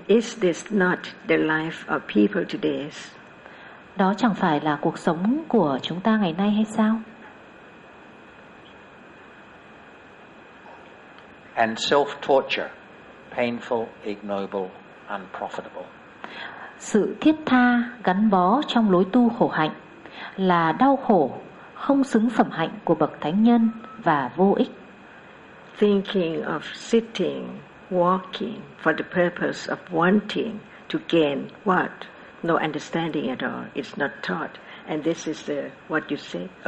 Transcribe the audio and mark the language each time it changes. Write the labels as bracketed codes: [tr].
[en] is this not the life of people today? [vi] Đó chẳng phải là cuộc sống của chúng ta ngày nay hay sao? [en] And self-torture, painful, ignoble, unprofitable. [vi] Sự thiết tha gắn bó trong lối tu khổ hạnh là đau khổ, không xứng phẩm hạnh của bậc thánh nhân và vô ích. [en] Thinking of sitting, walking for the purpose of wanting to gain what? No understanding at all. It's not taught. And this is the what you say.